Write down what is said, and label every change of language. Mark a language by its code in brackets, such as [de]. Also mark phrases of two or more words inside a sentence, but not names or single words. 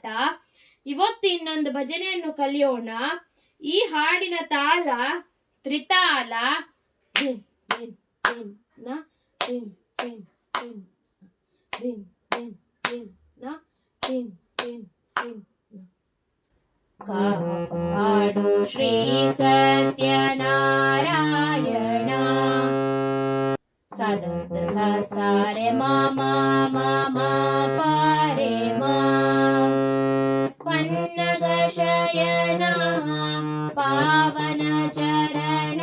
[kn] ಇವತ್ತು ಇನ್ನೊಂದು ಭಜನೆಯನ್ನು ಕಲಿಯೋಣ. ಈ ಹಾಡಿನ ತಾಳ ತ್ರಿತಾಲ. ಧಿನ್ ಧಿನ್ ಧಿನ್ ನ ಧಿನ್ ಧಿನ್ ಧಿನ್ ಧಿನ್ ಧಿನ್ ಧಿನ್ ನ ಧಿನ್ ಧಿನ್ ಧಿನ್ ನ. ಹಾಡು ಶ್ರೀ ಸತ್ಯನಾರಾಯಣ. ಸದ ಸ ಸ ರೆ ಮ ಮ ಮ ಮ ಪ ರೆ ಮ. ಪನ್ನಗ ಶಯನ ಪಾವನ ಚರಣ.